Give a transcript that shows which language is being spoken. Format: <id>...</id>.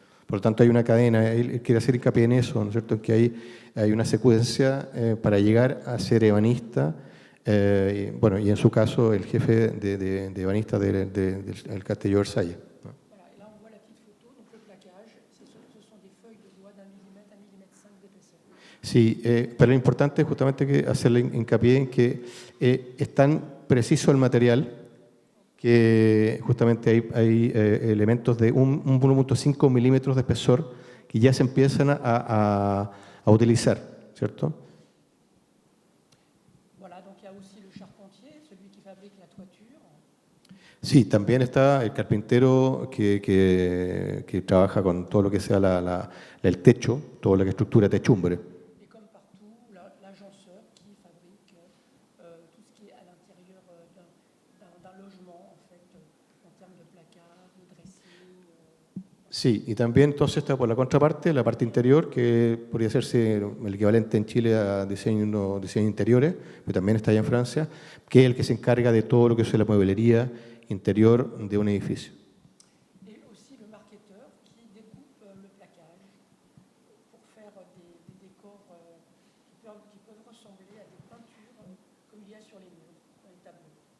<es>Por lo tanto, hay una cadena, él quiere hacer hincapié en eso, ¿no es cierto?, que hay una secuencia para llegar a ser ebanista, bueno, y en su caso, el jefe de ebanista del Castillo de Versalles.</es> <fr>Voilà, et là on voit la petite photo, donc le plaquage, ce sont des feuilles de bois d'1 millimètre, 1,5 millimètre d'épaisseur.</fr> <es>Sí, pero lo importante es justamente que hacerle hincapié en que es tan preciso el material que justamente hay elementos de 1,5 milímetros de espesor que ya se empiezan a utilizar, ¿cierto?</es> <fr>Voilà, donc il y a aussi le charpentier, celui qui fabrique la toiture.</fr> <es>Sí, también está el carpintero que trabaja con todo lo que sea el techo, toda la estructura techumbre.</es> <fr>Et comme partout, l'agenceur qui fabrique tout ce qui est à l'intérieur d'un logement, en fait, en termes de placard, de dressing.</fr> <es>Sí, y también entonces está por la contraparte, la parte interior, que podría hacerse el equivalente en Chile a diseño interiores, pero también está allá en Francia, que es el que se encarga de todo lo que es la mueblería interior de un edificio.</es> <fr>Et aussi le marketeur qui découpe le placage pour faire des décors qui peuvent ressembler à des peintures comme il y a sur les murs, dans les tableaux.</fr>